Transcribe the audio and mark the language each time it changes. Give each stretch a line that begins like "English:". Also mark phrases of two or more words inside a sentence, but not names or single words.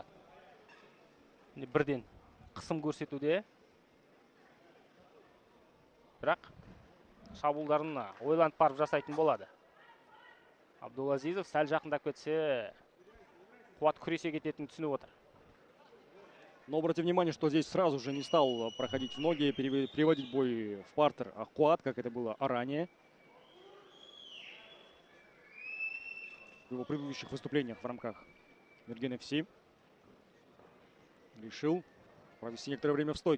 Kazakh: Бірден қысым көрсетуде. Бірақ шабуылдарын ойланып барып жасайтын болады. Абдулазизов сәл жақындап кетсе, Қуат күресе кететінін түсініп отыр.
Russian: Но обратите внимание, что здесь сразу же не стал проходить в ноги, приводить бой в партер Куат, как это было ранее. В его предыдущих выступлениях в рамках Мерген FC решил провести некоторое время в стойке.